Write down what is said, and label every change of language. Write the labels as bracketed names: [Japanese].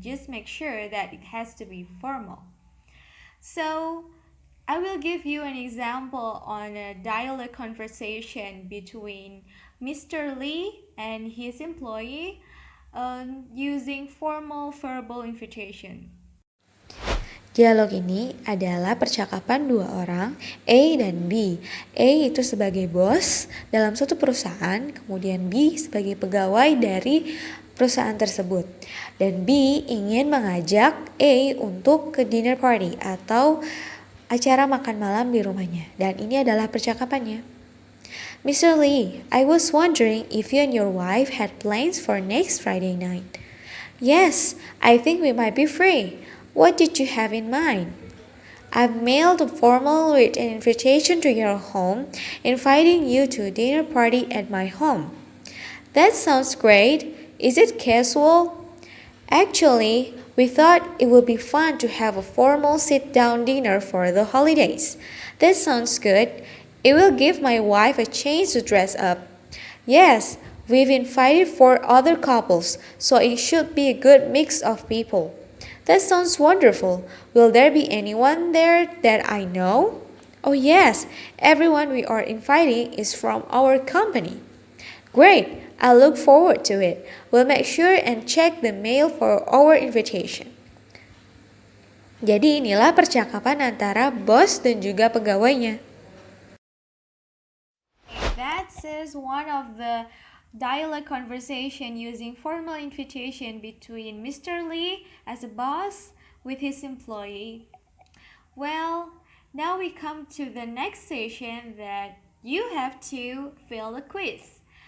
[English] Just make sure that it has to be formal. So I will give you an example on a dialogue conversation between Mr. Lee and his employee using formal verbal invitation. [Indonesian] Dialog ini adalah percakapan dua orang, A dan B. A itu sebagai bos dalam suatu perusahaan, kemudian B sebagai pegawai dari perusahaan tersebut. Dan B ingin mengajak A untuk ke dinner party atau acara makan malam di rumahnya. Dan ini adalah percakapannya. [English] Mr. Lee, I was wondering if you and your wife had plans for next Friday night. Yes, I think we might be free. What did you have in mind? I've mailed a formal written invitation to your home, inviting you to a dinner party at my home. That sounds great. Is it casual? Actually, we thought it would be fun to have a formal sit-down dinner for the holidays. That sounds good. It will give my wife a chance to dress up. Yes, we've invited 4 other couples, so it should be a good mix of people. That sounds wonderful. Will there be anyone there that I know? Oh yes, everyone we are inviting is from our company. Great! I look forward to it. We'll make sure and check the mail for our invitation. [Indonesian] Jadi inilah percakapan antara bos dan juga pegawainya. [English] That is one of the dialogue conversation using formal invitation between Mr. Lee as a boss with his employee. Well, now we come to the next session that you have to fill a quiz.